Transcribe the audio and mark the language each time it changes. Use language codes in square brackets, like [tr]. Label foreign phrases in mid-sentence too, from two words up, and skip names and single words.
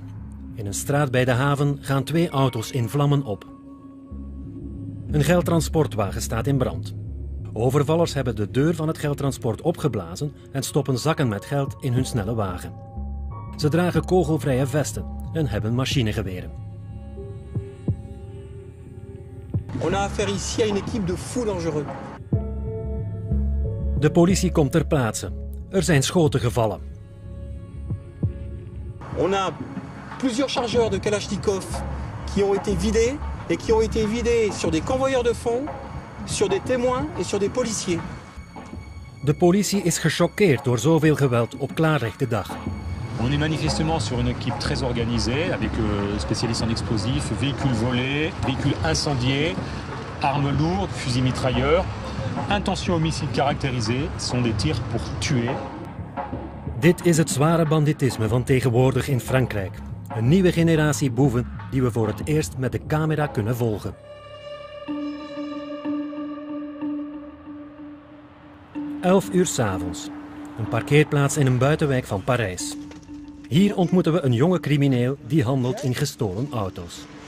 [nl] In een straat bij de haven gaan 2 auto's in vlammen op. Een geldtransportwagen staat in brand. Overvallers hebben de deur van het geldtransport opgeblazen en stoppen zakken met geld in hun snelle wagen. Ze dragen kogelvrije vesten en hebben machinegeweren. [fr] On a affaire ici à une équipe de fous dangereux. [nl] De politie komt ter plaatse. Er zijn schoten gevallen. [fr] On a plusieurs chargeurs de Kalachnikov qui ont été vidés et qui ont été vidés sur des convoyeurs de fonds, sur des témoins et sur des policiers. [nl] De politie is gechoqueerd door zoveel geweld op klaarlichte dag. [fr] On est manifestement sur une équipe très organisée, avec spécialistes en explosifs, véhicules volés, véhicules incendiés, armes lourdes, fusils mitrailleurs. Intention homicide caractérisée sont des tirs pour tuer. [nl] Dit is het zware banditisme van tegenwoordig in Frankrijk. Een nieuwe generatie boeven die we voor het eerst met de camera kunnen volgen. Elf uur 's avonds. Een parkeerplaats in een buitenwijk van Parijs. Hier ontmoeten we een jonge crimineel die handelt in gestolen auto's.